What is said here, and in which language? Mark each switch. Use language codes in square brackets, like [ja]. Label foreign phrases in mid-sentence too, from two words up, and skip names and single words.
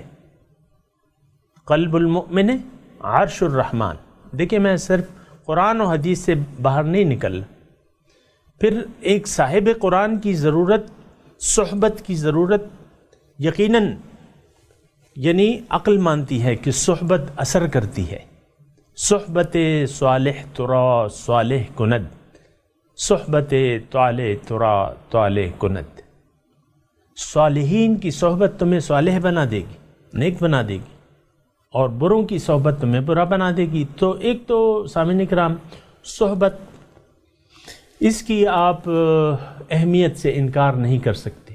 [ar] قلب المؤمن عرش الرحمن۔ [ur] دیکھیں میں صرف قرآن و حدیث سے باہر نہیں نکل، پھر ایک صاحب قرآن کی ضرورت، صحبت کی ضرورت یقیناً یعنی عقل مانتی ہے کہ صحبت اثر کرتی ہے۔ [fa] صحبت صالح ترا صالح کند، صحبت طالح ترا طالح کند۔ [ur] صالحین کی صحبت تمہیں صالح بنا دے گی، نیک بنا دے گی، اور بروں کی صحبت تمہیں برا بنا دے گی۔ تو ایک تو سامعین کرام صحبت، اس کی آپ اہمیت سے انکار نہیں کر سکتے۔